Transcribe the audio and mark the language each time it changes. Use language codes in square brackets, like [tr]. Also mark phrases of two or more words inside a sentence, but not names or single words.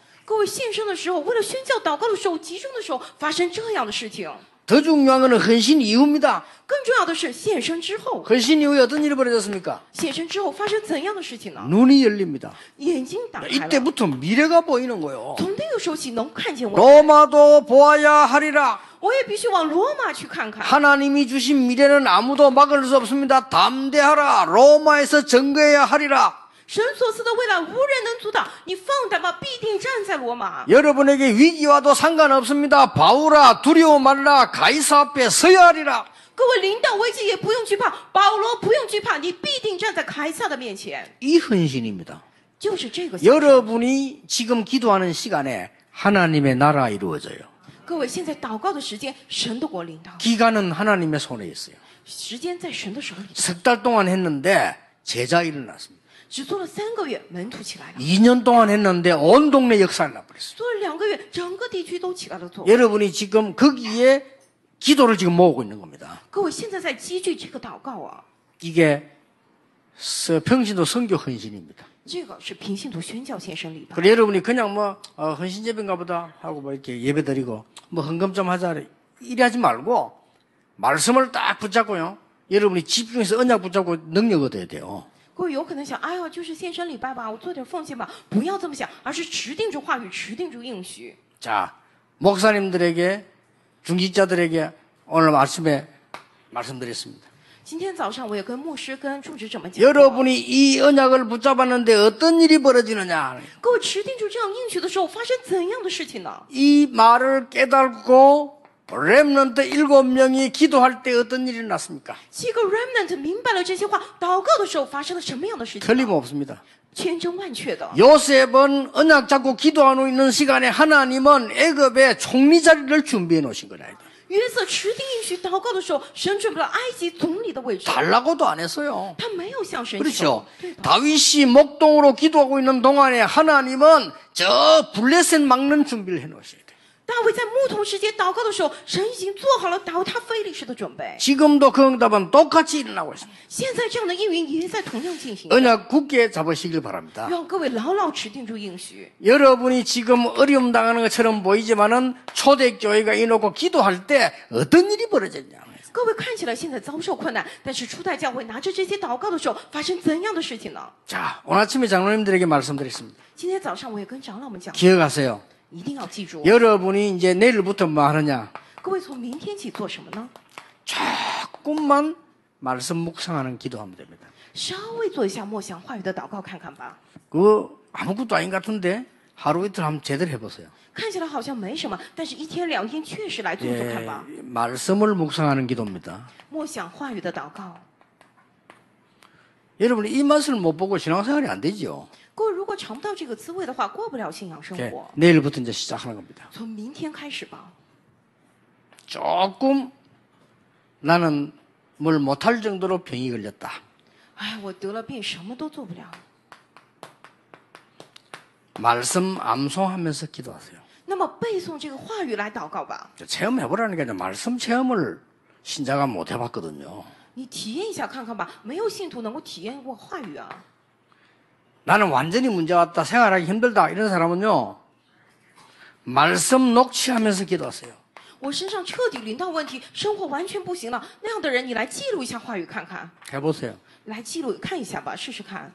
[zh] 各位献身的时候，为了宣教祷告的时候，集中的时候，发生这样的事情。 [ko] 더 중요한 것은 헌신 이후입니다. [zh] 更重要的是献身之后， [ko] 헌신 이후에 어떤 일이 벌어졌습니까? [zh] 献身之后发生怎样的事情呢？ [ko] 눈이 열립니다. [zh] 眼睛打开了， [ko] 이때부터 미래가 보이는 거예요. [zh] 从那个时候起能看见我， [ko] 로마도 보아야 하리라. [zh] 我也必须往罗马去看看。 [ko] 하나님이 주신 미래는 아무도 막을 수 없습니다. 담대하라. 로마에서 증거해야 하리라. [zh] 神所赐的未来无人能阻挡，你放胆吧，必定站在罗马。 [ko] 여러분에게 위기와도 상관없습니다. 바울아 두려워 말라. 가이사 앞에 서야 하리라. [zh] 各位领导危机也不用惧怕，保罗不用惧怕，你必定站在凯撒的面前。 [ko] 이 헌신입니다. [zh] 就是这个献身。 [ko] 여러분이 지금 기도하는 시간에 하나님의 나라 이루어져요. [zh] 各位现在祷告的时间，神的国领导， [ko] 기간은 하나님의 손에 있어요. [zh] 时间在神的手里。 [ko] 석 달 동안 했는데 제자 일어났습니다. [zh] 只做了3个月，门徒起来了； [ko] 2년 동안 했는데 온 동네 역사를 나버렸어요. [zh] 做了2个月，整个地区都起来了做。 [ko] 여러분이 지금 거기에 기도를 지금 모으고 있는 겁니다. [zh] 各位现在在积聚这个祷告啊， [ko] 이게 평신도 선교 헌신입니다. [zh] 这个是平信徒宣教献身礼拜。 [ko] 그래 여러분이 그냥 뭐 헌신제비인가 보다 하고 뭐 이렇게 예배드리고 뭐 헌금 좀 하자 이래 하지 말고 말씀을 딱 붙잡고요. 여러분이 집중해서 언약 붙잡고 능력 얻어야 돼요. [zh] 各位有可能想，哎呀，就是献身礼拜吧，我做点奉献吧，不要这么想，而是持定住话语，持定住应许。 [ko] 자, 목사님들에게 중직자들에게 오늘 아침에 말씀드렸습니다. [zh] 今天早上我也跟牧师、跟住职者们讲过， [ko] 여러분이 이 언약을 붙잡았는데 어떤 일이 벌어지느냐. [zh] 各位持定住这样应许的时候，发生怎样的事情呢？ [ko] 이 말을 깨닫고 렘넌트 7명이 기도할 때 어떤 일이 났습니까? [zh] 7 个 remnant 明白了这些话，祷告的时候发生了什么样的事情呢？ [ko] 틀림없습니다. [zh] 千真万确的。 [ko] 요셉은 언약 잡고 기도하고 있는 시간에 하나님은 애굽의 총리 자리를 준비해 놓으신 거라. [zh] 约瑟持定应许祷告的时候，神准备了埃及总理的位置， [ko] 달라고도 안 했어요. [zh] 他没有向神求 [ko] 그렇죠. ， [zh] 对吧？ [ko] 다윗이 목동으로 기도하고 있는 동안에 하나님은 저 블레셋 막는 준비를 해 놓으셔야 돼요. [zh] 大卫在牧童时节祷告的时候，神已经做好了倒塌非利士的准备。 [ko] 지금도 그 응답은 똑같이 일어나고 있습니다. [zh] 现在这样的应允也在同样进行。 [ko] 언약 굳게 잡으시길 바랍니다. [zh] 让各位牢牢持定住应许。 [ko] 여러분이 지금 어려움 당하는 것처럼 보이지만은 초대교회가 이놓고 기도할 때 어떤 일이 벌어졌냐. [zh] 各位看起来现在遭受困难，但是初代教会拿着这些祷告的时候，发生怎样的事情呢？ [ko] 자, 오늘 아침에 장로님들에게 말씀드렸습니다. [zh] 今天早上我也跟长老们讲， [ko] 기억하세요. [zh] 一定要记住。 [ko] 여러분이 이제 내일부터 뭐 하느냐. [zh] 各位从明天起做什么呢？ [ko] 조금만 말씀 묵상하는 기도하면 됩니다. [zh] 稍微做一下默想话语的祷告看看吧。 [ko] 그거 아무것도 아닌 것 같은데 하루 이틀 한번 제대로 해보세요. [zh] 看起来好像没什么，但是1天2天确实来做做看 [ko] 예, [zh] 吧。 [ko] 말씀을 묵상하는 기도입니다. [zh] 默想话语的祷告。 [ko] 여러분이 이 맛을 못 보고 신앙생활이 안 되죠. [zh] 各位如果尝不到这个滋味的话，过不了信仰生 [ko] 예, [zh] 活。 [ko] 내일부터 이제 시작하는 겁니다. [zh] 从明天开始吧。 [ko] 조금 나는 뭘 못할 정도로 병이 걸렸다. [zh] 哎，我得了病，什么都做不了。 [ko] 말씀 암송하면서 기도하세요. [zh] 那么背诵这个话语来祷告吧， [ko] 체험해보라는 게 말씀 체험을 신자가 못 해봤거든요. [zh] 你体验一下看看吧。没有信徒能够体验过话语啊。 [ko] 나는 완전히 문제 왔다, 생활하기 힘들다 이런 사람은요, 말씀 녹취하면서 기도하세요. [zh] 我身上彻底临到问题，生活完全不行了。那样的人，你来记录一下话语看看， [ko] 해보세요. [zh] 来记录看一下吧，试试看。